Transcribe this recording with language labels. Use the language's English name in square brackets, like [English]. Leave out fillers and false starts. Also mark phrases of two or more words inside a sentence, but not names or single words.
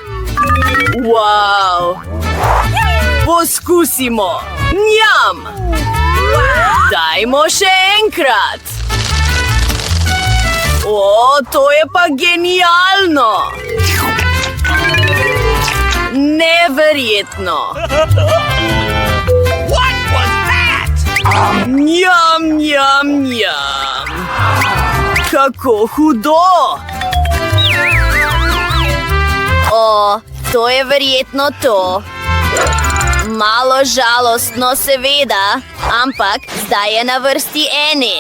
[Slovenian] Wow. Poskusimo. Njam. Dajmo še enkrat. To je pa genialno. Neverjetno. [English] What was that? [Slovenian] Njam. Kako hudo. To je verjetno to. Malo žalostno, seveda, ampak zdaj je na vrsti Enid.